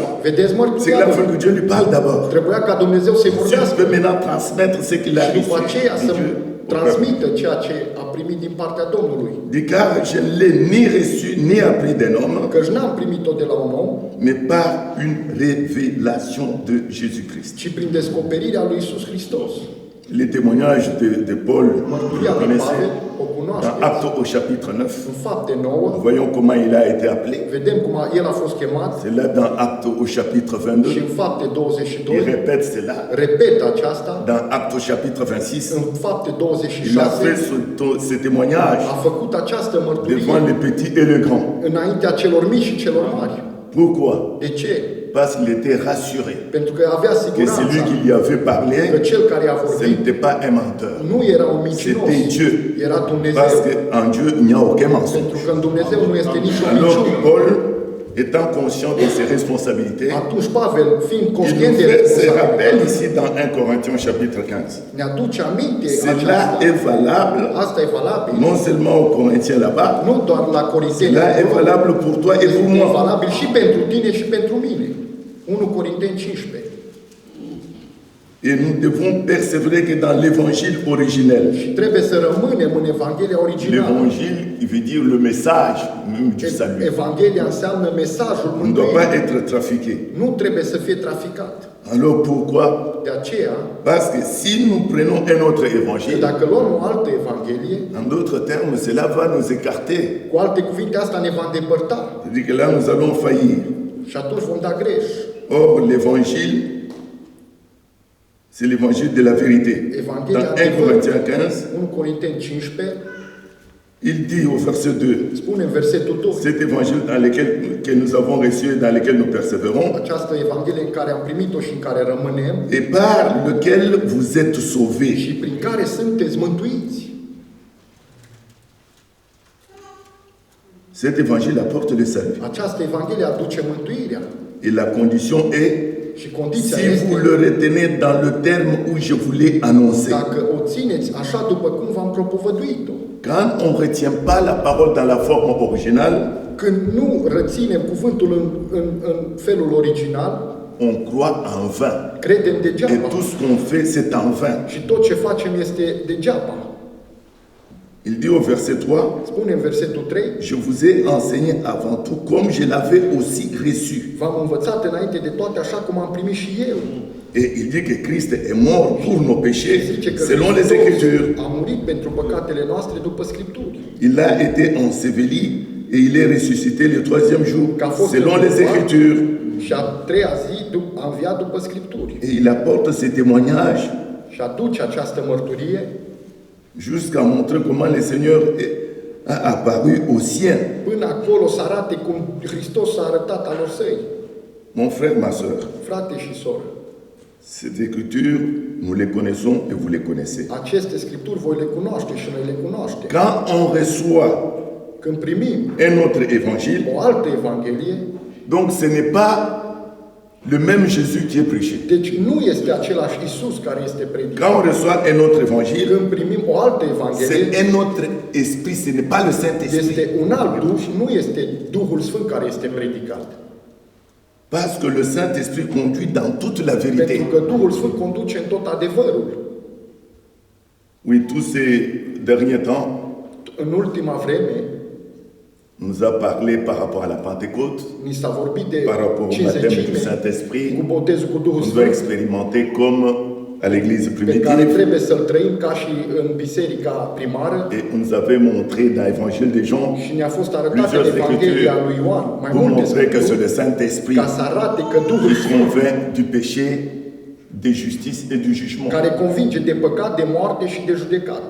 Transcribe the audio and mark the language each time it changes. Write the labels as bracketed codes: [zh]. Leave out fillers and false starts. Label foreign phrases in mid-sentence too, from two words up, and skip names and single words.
[ro] Vedeți [fr] C'est [ro] mărturia [fr] qu'il a fallu [ro] lui. [fr] que Dieu lui parle d'abord. [ro] Trebuia ca Dumnezeu să-i [fr] Si je [ro] vorbească [fr] peux maintenant transmettre ce qu'il a [ro] și [fr] reçu [ro] după aceea [fr] de [ro] să [fr] Dieu au peuple. [ro] transmită ceea ce a primit din partea Domnului. [fr] Dit, car je ne l'ai ni reçu ni appris d'un homme, [ro] Căci n-am primit-o de la un om, [fr] mais par une révélation de Jésus-Christ. [ro] ci prin descoperirea lui Iisus Hristos. [fr] Les témoignages de Paul, vous [ro] Mărturia [fr] le [ro] lui [fr] connaissez, [ro] Pavel, o [fr] dans [ro] cunoașteți. [fr] Actes au chapitre 9, [ro] În Fapte 9, [fr] voyons comment il a été appelé. [ro] vedem cum el a fost chemat [fr] C'est là dans Actes au chapitre [ro] și [fr] 22, [ro] în Fapte [fr] il [ro] 22 [fr] répète cela. [ro] repetă aceasta. [fr] Dans Actes au chapitre 26, [ro] În Fapte [fr] il a [ro] 26 [fr] fait ce témoignage [ro] a făcut această mărturie [fr] devant les petits et les grands. [ro] înaintea celor mici și celor mari. [fr] Pourquoi? [ro] De ce? [fr] Parce qu'il était rassuré [ro] Pentru că avea [fr] que celui [ro] siguranța [fr] qui lui avait [ro] că [fr] parlé, [ro] cel care a [fr] ce [ro] vorbit [fr] n'était pas un menteur. [ro] nu era un mincinos, [fr] C'était Dieu. [ro] era [fr] Parce [ro] Dumnezeu. [fr] qu'en Dieu, il n'y a aucun mensonge. [ro] Pentru că în Dumnezeu nu este nicio [fr] Alors [ro] minciună. [fr] Paul, étant conscient de ses responsabilités, [ro] Atunci Pavel, fiind [fr] il [ro] conștient [fr] nous [ro] de [fr] fait ce rappel [ro] responsabilitate, [fr] ici dans 1 Corinthiens chapitre 15. [ro] ne aduce aminte [fr] Cela [ro] aceasta. [fr] est valable [ro] Asta e valabil [fr] non seulement aux Corinthiens là-bas, [ro] nu doar la Corinteni, [fr] cela est valable pour toi et pour [ro] este [fr] moi. [ro] valabil și pentru tine și pentru mine. 1 Corinteni 15. [fr] Et nous devons persévérer que dans l'évangile originel. [ro] Și trebuie să rămânem în Evanghelia originală. [fr] L'évangile, il veut dire le message même du salut. [ro] Evanghelia înseamnă mesajul [fr] On ne doit pas [ro] mântuirii. [fr] être trafiqué. [ro] Nu trebuie să fie traficat. [fr] Alors pourquoi? [ro] De aceea, [fr] Parce que si nous prenons un autre [ro] că [fr] évangile, [ro] dacă luăm o altă Evanghelie, [fr] en d'autres termes, cela va nous écarter. [ro] cu alte cuvinte, asta ne va îndepărta. [fr] C'est-à-dire que là, nous allons faillir. [ro] Și atunci vom da greș. [fr] Or, l'évangile, c'est l'évangile de la vérité. [ro] Evanghelia [fr] Dans 1 Corinthiens 15, [ro] 1 Corinteni 15, [fr] Il dit au verset 2, [ro] Spune în versetul 2, [fr] cet évangile dans lequel que nous avons reçu et dans lequel nous persévérons, [ro] această Evanghelie în care am primit-o și în care rămânem [fr] et par lequel vous êtes sauvés. [ro] și prin care sunteți mântuiți. [fr] Cet évangile apporte le salut. [ro] Această Evanghelie aduce mântuirea. [fr] Et la condition est, [ro] Și condiția [fr] si vous [ro] este, [fr] le retenez dans le terme où je vous l'ai annoncé. [ro] dacă o țineți așa după cum v-am propovăduit-o, [fr] Quand on ne retient pas la parole dans la forme originale, [ro] când nu reținem cuvântul în felul original, [fr] on croit en vain. [ro] credem [fr] Et [ro] degeaba. [fr] tout ce qu'on fait, c'est en vain. [ro] Și tot ce facem este degeaba. [fr] Il dit au verset 3, [ro] Spune în versetul 3, [fr] je vous ai enseigné avant tout comme je l'avais aussi reçu. [ro] v-am învățat înainte de toate așa cum am primit și eu. [fr] Et il dit que Christ est mort pour nos péchés [ro] Zice că [fr] selon les [ro] Hristos [fr] Écritures. [ro] a murit pentru păcatele noastre după Scripturi. [fr] Il a été enseveli et il est ressuscité le troisième jour [ro] Că a fost [fr] selon les [ro] înviat [fr] Écritures. [ro] și a treia zi a înviat după Scripturi. [fr] Et il apporte ce témoignage [ro] Și aduce această mărturie [fr] jusqu'à montrer comment le Seigneur a apparu aux siens. [ro] până acolo să arate cum Hristos s-a arătat alor săi. [fr] Mon frère, ma soeur, [ro] Frate și soră, [fr] ces écritures, nous les connaissons et vous les connaissez. [ro] aceste Scripturi voi le cunoaște și noi le cunoaștem. [fr] Quand on reçoit [ro] Când primim [fr] un autre évangile, [ro] o altă Evanghelie, [fr] donc ce n'est pas le même Jésus qui est prêché. [ro] deci nu este același Isus care este predicat. [fr] Quand on reçoit un autre évangile, [ro] Când primim o altă [fr] c'est [ro] Evanghelie, [fr] un autre esprit, ce n'est pas le Saint-Esprit. [ro] este un alt Duh, nu este Duhul Sfânt care este predicat. [fr] Parce que le Saint-Esprit conduit dans toute la [ro] Pentru [fr] vérité. [ro] că Duhul Sfânt conduce în tot adevărul. [fr] Oui, tous ces derniers temps, [ro] În ultima vreme, [fr] nous a parlé par rapport à la Pentecôte, [ro] ni s-a vorbit de [fr] par rapport au baptême du [ro] cinzecime, [fr] Saint-Esprit. [ro] cu botezul cu Duhul [fr] On doit [ro] Sfânt, [fr] expérimenter comme à l'église [ro] pe care [fr] primitive. [ro] trebuie să-l trăim ca și în biserica primară. [fr] Et on nous avait montré dans l'évangile de Jean [ro] Și ne-a fost arătat în [fr] plusieurs [ro] Evanghelia [fr] écritures [ro] lui Ioan mai [fr] pour [ro] multe [fr] montrer que c'est [ro] Scripturi, [fr] le Saint-Esprit [ro] ca să arate că Duhul [fr] qui [ro] Sfânt, [fr] convainc du péché, de justice et du jugement. [ro] care convinge de păcat, de moarte și de judecată.